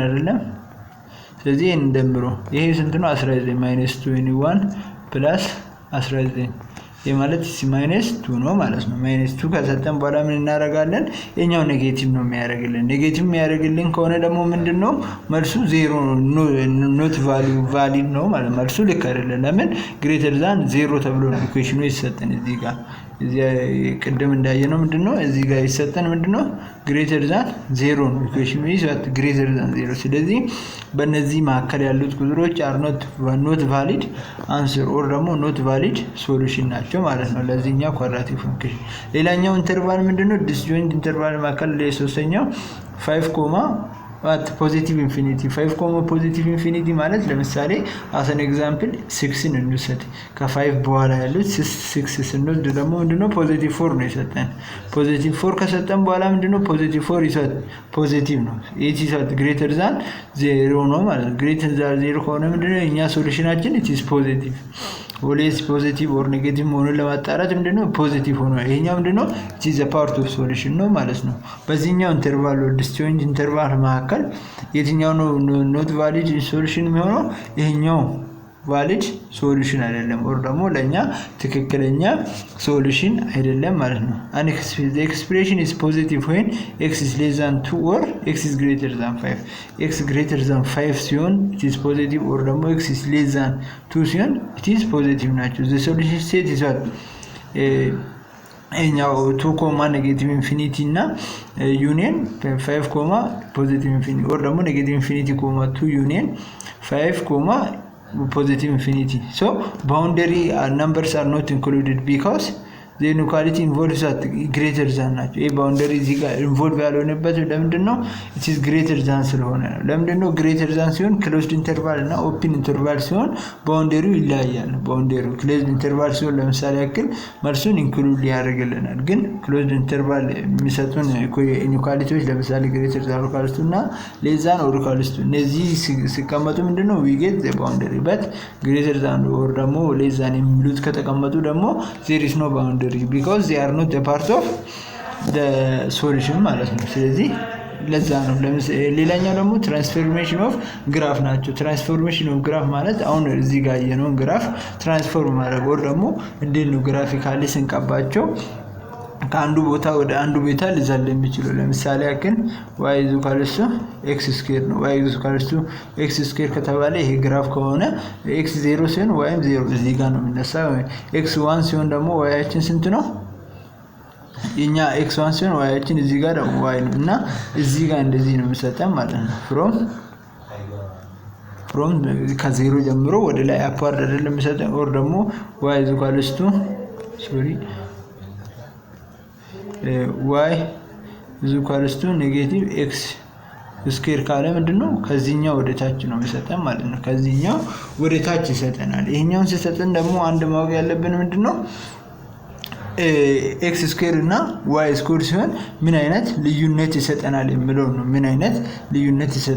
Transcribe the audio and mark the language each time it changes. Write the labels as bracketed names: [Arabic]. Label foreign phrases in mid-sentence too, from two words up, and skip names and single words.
[Amharic] አይደለም ስለዚህ እንደምሮ ይሄ ስንት ነው 19 -21 plus 19 የማለት -2 ነው ማለት ነው -2 ከሰጠን በኋላ ምን እናደርጋለን የኛው ኔጌቲቭ ነው የሚያደርግልን ኔጌቲቭ የሚያደርግልን ከሆነ ደግሞ ምንድነው መልሱ 0 ነው [English] not valid [Amharic] ነው ማለት መልሱ ልክ አይደለም ለምን [English] greater than 0 [Amharic] ተብሎ ኢኩዌሽኑ ይሰጠን እዚህ ጋር እዚህ ቅድም እንዳየነው ምንድነው እዚህ ጋር ይሰጠን ምንድነው [English] greater than 0 [Amharic] ነው ኢኩዌሽኑ ይሰጥ [English] greater than 0 [Amharic] ስለዚህ በእነዚህ መካከል ያሉት ቁጥሮች [English] are not valid answer [Amharic] or ደግሞ [English] not valid solution [Amharic] ናቸው ማለት ነው ለዚህኛው [English] quadratic function [Amharic] ሌላኛው ኢንተርቫል ምንድነው [English] disjoint interval [Amharic] መካከል ለሶስተኛው 5 [English] positive infinity [Amharic] 5 [English] positive infinity [Amharic] ማለት ለምሳሌ [English] as an example [Amharic] 6ን እንውሰድ ከ5 በኋላ ያሉት 6 ስንወስድ ደግሞ ምንድነው ፖዚቲቭ 4 ነው የሰጠን ፖዚቲቭ 4 ከሰጠን በኋላ ምንድነው ፖዚቲቭ 4 ይሰጥ ፖዚቲቭ ነው [English] it is greater than 0 [Amharic] ነው ማለት [English] greater than 0 [Amharic] ከሆነ ምንድነው እኛ ሶሉሽናችን [English] it is positive always positive or negative [Amharic] መሆኑን ለማጣራት ምንድነው ፖዚቲቭ ሆኖ ይሄኛው ምንድነው [English] it is a part of solution [Amharic] ነው ማለት ነው በዚህኛው ኢንተርቫል [English] disjoint interval [Amharic] መካከል የትኛው ነው [English] not valid solution [Amharic] የሚሆነው ይሄኛው [English] valid solution [Amharic] አይደለም or ደግሞ ለኛ ትክክለኛ solution አይደለም ማለት ነው [English] the expression is positive when x is less than 2 or x is greater than 5 x greater than 5 [Amharic] ሲሆን [English] it is positive [Amharic] or ደግሞ [English] x is less than 2 [Amharic] ሲሆን [English] it is positive [Amharic] ናቸው [English] the solution state is what [Amharic] እኛው 2 [English] negative infinity [Amharic] እና [English] union 5 positive infinity [Amharic] or ደግሞ [English] negative infinity 2 union 5 positive infinity so boundary numbers are not included because the inequality involves at greater than [Amharic] ናቸው ይሄ boundary እዚህ ጋር involve ያልሆነበት ለምንድነው [English] it is greater than [Amharic] ስለሆነ ነው ለምንድነው [English] greater than [Amharic] ሲሆን [English] closed interval [Amharic] እና [English] open interval [Amharic] ሲሆን boundary ይለያያል boundary [English] closed interval [Amharic] ሲሆን ለምሳሌ ያክል መልሱን include ያደርግልናል ግን [English] closed interval [Amharic] የሚሰጡን inequalities ለምሳሌ [English] greater than or equal to [Amharic] እና [English] less than or equal to [Amharic] እነዚህ ሲቀመጡ ምንድነው [English] we get the boundary but greater than or [Amharic] ደግሞ [English] less than [Amharic] የሚሉት ከተቀመጡ ደግሞ [English] there is no boundary because they are not a part of the solution [Amharic] ማለት ነው ስለዚህ ለዛ ነው ሌላኛው ደግሞ ትራንስፎርሜሽን [English] of graph [Amharic] ናቸው [English] transformation of graph [Amharic] ማለት አሁን እዚህ ጋር የነው ግራፍ ትራንስፎርም ማድረግ or ደግሞ እንዴት ነው ግራፊካሊ ስንቀባቸው ከአንዱ ቦታ ወደ አንዱ ቦታ ሊዘል የሚችለው ለምሳሌ ያክል y = x² ነው y = x² ከተባለ ይሄ ግራፍ ከሆነ x 0 ሲሆን y 0 እዚህ ጋር ነው የሚነሳው x 1 ሲሆን ደግሞ y ያችን ስንት ነው እኛ x 1 ሲሆን y ያችን እዚህ ጋር y ነው እና እዚህ ጋር እንደዚህ ነው የሚሰጠን ማለት ነው [English] from from [Amharic] ከዜሮ ጀምሮ ወደ ላይ upward አይደለም የሚሰጠን or ደግሞ [English] y is equals to y is equals to negative x [Amharic] ስኩዌር ካለ ምንድነው ከዚህኛው ወደ ታች ነው የሚሰጠን ማለት ነው። ከዚህኛው ወደ ታች ይሰጠናል። ይሄኛውን ሲሰጠን ደግሞ አንድ ማወቅ ያለብን ምንድነው [English] x squared [Amharic] እና [English] y squared [Amharic] ሲሆን ምን አይነት ልዩነት ይሰጠናል የሚለው ነው። ምን አይነት ልዩነት